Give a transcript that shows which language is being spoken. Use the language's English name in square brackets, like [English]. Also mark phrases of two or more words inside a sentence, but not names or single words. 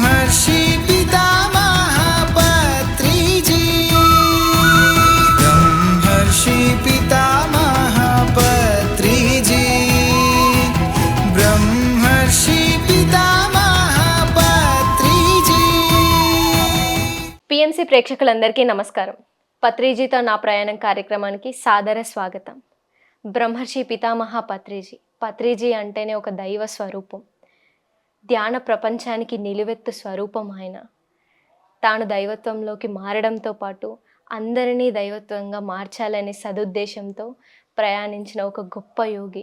[Telugu] ब्रह्मर्षि पितामह पत्रिजी ब्रह्मर्षि पितामह पत्रिजी ब्रह्मर्षि पितामह पत्रिजी। పిఎంసి ప్రేక్షకులందరికీ నమస్కారం. పత్రిజీతో నా ప్రయాణం కార్యక్రమానికి సాదర స్వాగతం. బ్రహ్మర్షి పితామహ పత్రిజీ. పత్రిజీ అంటేనే ఒక దైవ స్వరూపం, ధ్యాన ప్రపంచానికి నిలువెత్తు స్వరూపం. ఆయన తాను దైవత్వంలోకి మారడంతో పాటు అందరినీ దైవత్వంగా మార్చాలనే సదుద్దేశంతో ప్రయాణించిన ఒక గొప్ప యోగి.